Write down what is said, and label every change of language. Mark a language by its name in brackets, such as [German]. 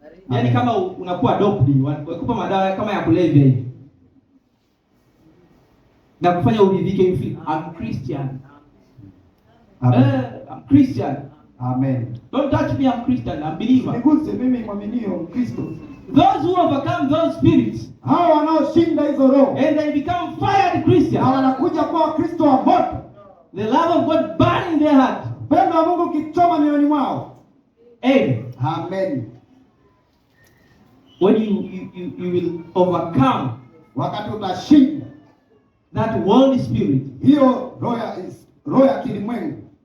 [Swahili] Yaani kama unakuwa doped, wanakupa madawa kama ya kulevya hivi, na kufanya uridhike, [English] you feel I'm Christian. I'm Christian. Amen. Don't touch me, I'm Christian, I'm believer. [Swahili] Niguse mimi mwaminio Kristo. [English] Those who overcome those spirits, [Swahili] hao wanaoshinda hizo roho, [English] and they become fired Christians, [Swahili] na wanakuja kwa Kristo wa moto. [English] The love of God burn in their heart. [Swahili] Pendo wa Mungu kichoma mioyoni mwao. Amen. Amen. [English] When you will overcome, [Swahili] wakati utashinda [English] that world spirit, [Swahili] hiyo roho ya kilimwengu,